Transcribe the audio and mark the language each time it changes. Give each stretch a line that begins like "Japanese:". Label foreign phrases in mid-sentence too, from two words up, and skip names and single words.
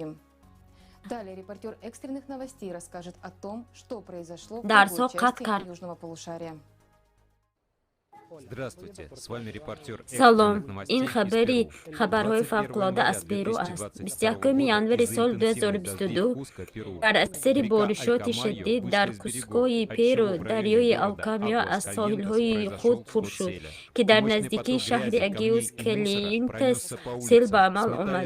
Russian: Далее репортер экстренных новостей расскажет о том, что произошло в другой части южного полушария. Здравствуйте, с вами репортер
Tajik: سلام، این خبرهای فوق‌العاده از پرو است. 21 ینوار سال 2022 در اثر بارشات شدید در کوسکوی پرو دریای الکامیا از ساحل‌های خود پر شد که در نزدیکی شهر اگیوس کلینتس سیل به عمل آمد.